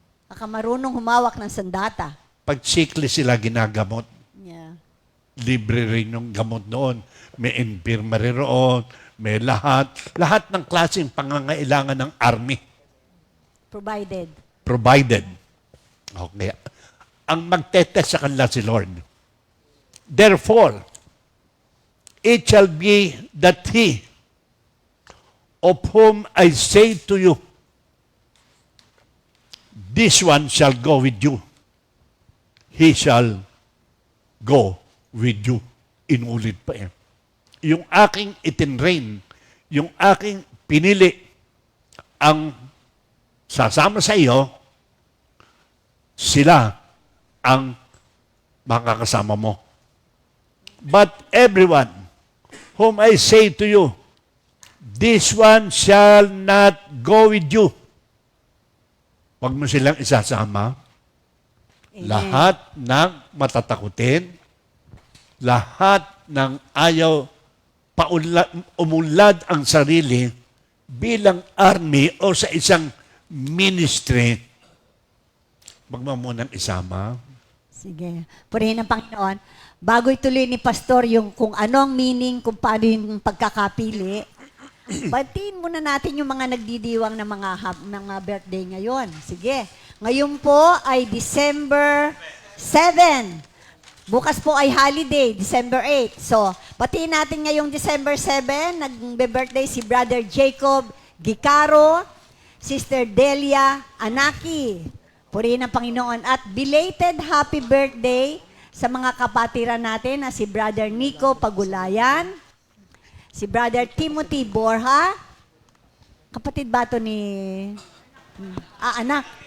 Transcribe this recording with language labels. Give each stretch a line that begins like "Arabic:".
Filipino: Marunong humawak ng sandata. Pag sickly sila ginagamot,
English: Yeah.
Filipino: libre rin yung gamot noon. May infirmary roon, may lahat. Lahat ng klaseng pangangailangan ng army.
English: Provided. Okay.
Filipino: Ang magtetest sa kanila si Lord.
English: Therefore, it shall be that he of whom I say to you, this one shall go with you. He shall go with you. Inulit pa yan.
Filipino: Yung aking itinrain, yung aking pinili, ang sasama sa iyo, sila ang makakasama mo.
English: But everyone whom I say to you, this one shall not go with you.
Filipino: Huwag mo silang isasama. Amen. Lahat ng matatakutin, lahat ng ayaw umunlad ang sarili bilang army o sa isang ministry, huwag mo munang isama. Sige. Purihin ng Panginoon. Bago ituloy ni Pastor yung kung ano ang meaning, kung paano yung pagkakapili, batiin muna natin yung mga nagdidiwang ng mga birthday ngayon. Sige. Ngayon po ay December 7. Bukas po ay holiday, December 8. So, batiin natin ngayong December 7, nagbe-birthday si Brother Jacob Gicaro, Sister Delia Anaki. Purihin ng Panginoon. At belated happy birthday sa mga kapatiran natin na si Brother Nico Pagulayan, si Brother Timothy Borja, kapatid ba ito ni... anak.